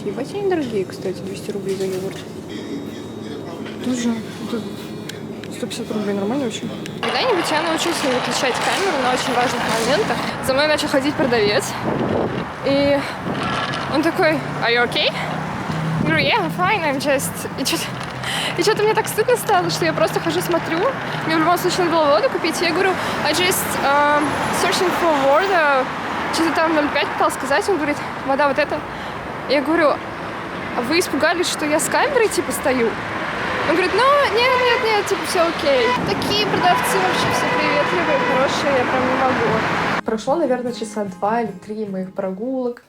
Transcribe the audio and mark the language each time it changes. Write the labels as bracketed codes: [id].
[ru] Ебать, они дорогие, кстати, 200 рублей за йогурт. Тоже 150 рублей, нормально вообще. Когда-нибудь я научусь выключать камеру на очень важных моментах. За мной начал ходить продавец. И он такой: [en] "Are you okay?" [ru] Я говорю: [en] "Yeah, I'm fine, I'm just..." [ru] И что-то мне так стыдно стало, что я просто хожу, смотрю. Мне в любом случае надо было воду купить. Я говорю: [en] "I just searching for water." [ru] Что-то там 0,5 пыталась сказать. Он говорит: "Вода вот эта." Я говорю: "А вы испугались, что я с камерой типа стою?" Он говорит: "Ну, нет, типа все окей." Такие продавцы вообще все приветливые, хорошие, я прям не могу. Прошло, наверное, часа 2 или 3 моих прогулок.